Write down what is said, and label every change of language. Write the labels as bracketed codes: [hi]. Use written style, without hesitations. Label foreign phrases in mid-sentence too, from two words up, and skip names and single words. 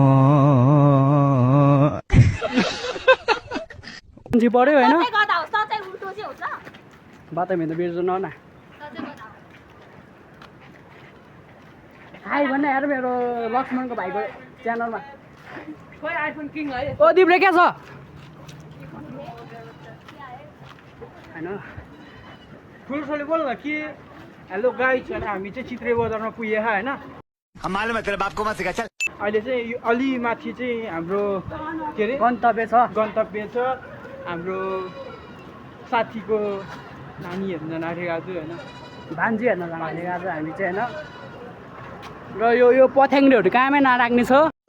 [ne] मान्छे पऱ्यो होइन बाटो त बिर्जु न हाई भन्ने हेर मेरो लक्ष्मणको भाइको च्यानलमा ओ दिप्रे क्या छ होइन ठुलोले बोल न कि [en] hello guys [ne] होइन हामी चाहिँ चित्रे बजारमा पुगेँ होइन [hi] हम मालूम है तेरे बाप को मत सिखा चल [ne] अहिले चाहिँ यो अलि माथि चाहिँ हाम्रो के अरे गन्तव्य छ हाम्रो साथीको नानी हेर्न जान आँटेको आज होइन भान्जी हेर्न जानु आज हामी चाहिँ होइन र यो पथ्याङ्ग्रेहरू कामै नराख्ने छ